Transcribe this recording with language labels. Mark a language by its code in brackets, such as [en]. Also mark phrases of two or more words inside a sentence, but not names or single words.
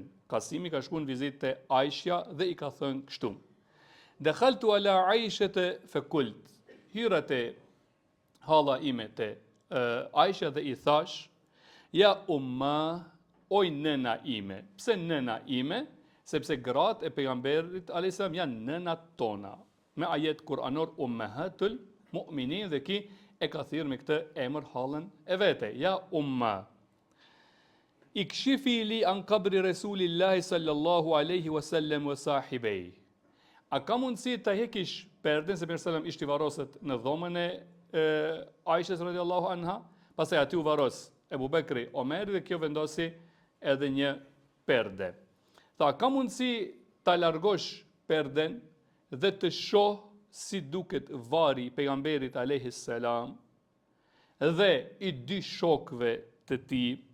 [sq] Qasimi ka shkuar në vizitë te Aishja dhe i ka thënë kështu: [ar] دخلت على عائشة فقلت, [sq] hyra te halla ime te Aisha dhe i thash: [ar] يا أمه, [sq] oj nëna ime. Pse nëna ime? Sepse gratë e pejgamberit [ar] عليه السلام [sq] janë nënat tona. Me ajet kuranor [ar] أمهات المؤمنين, [sq] dhe ki e ka thirrë me këtë emër hallën e vete, [ar] يا أمه. اكشفي لي عن قبر رسول الله صلى الله عليه وسلم وصاحبيه. [sq] A ka mundësi ta hekish perden, se pejgamberi sallam ishte varroset në dhomën e Aishës [ar] رضي الله عنها, [sq] pastaj aty u varros Ebu Bekri, Omeri, dhe kjo vendosi edhe një perde. Tha, ka mundësi ta largosh perden dhe të shoh si duket vari i pejgamberit [ar] عليه السلام [sq] dhe i dy shokëve të tij.